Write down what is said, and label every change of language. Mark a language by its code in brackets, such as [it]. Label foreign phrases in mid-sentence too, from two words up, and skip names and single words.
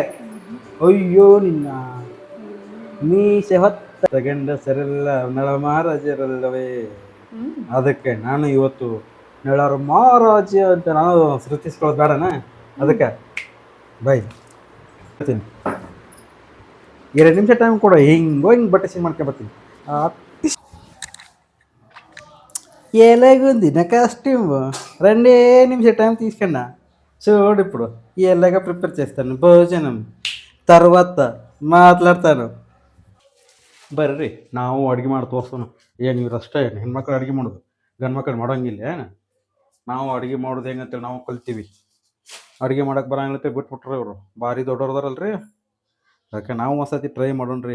[kn] ಅಯ್ಯೋ ನಿನ್ನ ಮೀಸೆ ಹೊತ್ತ ಗಂಡ ಸರಿಲ್ಲ ನಳ ಮಹಾರಾಜರಲ್ಲವೇ, ಅದಕ್ಕೆ ನಾನು ಇವತ್ತು ನಳರ ಮಹಾರಾಜ ಅಂತ ನಾನು ಸೃಷ್ಟಿಸ್ಕೊಳ್ಳೋದು ಬೇಡನ, ಅದಕ್ಕೆ ಬೈ 2 ನಿಮಿಷ ಟೈಮ್ ಕೊಡು, ಹಿಂಗೆ ಬಟ್ಟೆ ಸಿಂಗ್ ಮಾಡ್ಕೊಂಬರ್ತೀನಿ. [te] ఎలాగుంది కాస్ట్యూమ్ 2 నిమిషం టైం తీసుకున్నా చూడు. ఇప్పుడు ఎలాగ ప్రిపేర్ చేస్తాను భోజనం, తర్వాత మాట్లాడతాను. [kn] ಬರ್ರಿ ನಾವು ಅಡುಗೆ ಮಾಡಿ ತೋರಿಸೋಣ. ಏನು ಇವ್ರು ಅಷ್ಟೇ ಹೆಣ್ಮಕ್ಳು ಅಡುಗೆ ಮಾಡೋದು, ಗಂಡು ಮಕ್ಕಳು ಮಾಡೋಂಗಿಲ್ಲ. ನಾವು ಅಡುಗೆ ಮಾಡೋದು ಹೆಂಗಂತೇಳಿ ನಾವು ಕಲ್ತೀವಿ. ಅಡುಗೆ ಮಾಡೋಕೆ ಬರೋಂಗಿಲ್ಲತ್ತೆ ಬಿಟ್ಬಿಟ್ರೆ ಇವರು ಭಾರಿ ದೊಡ್ಡವ್ರದಾರಲ್ರಿ. ಅದಕ್ಕೆ ನಾವು ಒಂದ್ಸತಿ ಟ್ರೈ ಮಾಡೋಣ್ರಿ.